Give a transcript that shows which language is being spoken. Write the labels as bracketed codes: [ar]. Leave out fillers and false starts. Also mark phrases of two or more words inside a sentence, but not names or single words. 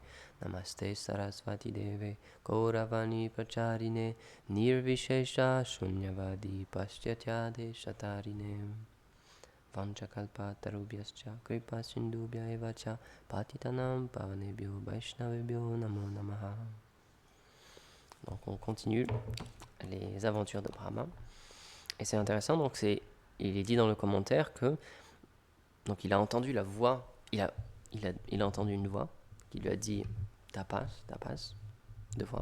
[sa] नमस्ते सारस्वते देवे गौरवाणी प्रचारिणे निर्विशेष शून्यवादि पाश्चात्यदे शतारिणे. वाञ्छाकल्प तरुभ्यश्च कृपा सिन्धुभ्य एव च पतितानां पावनेभ्यो वैष्णवेभ्यो नमो नमः. [fr] Donc on continue les aventures de Brahma. Et c'est intéressant, donc il est dit dans le commentaire que donc il a entendu la voix, il a entendu une voix qui lui a dit tapas, 2 fois.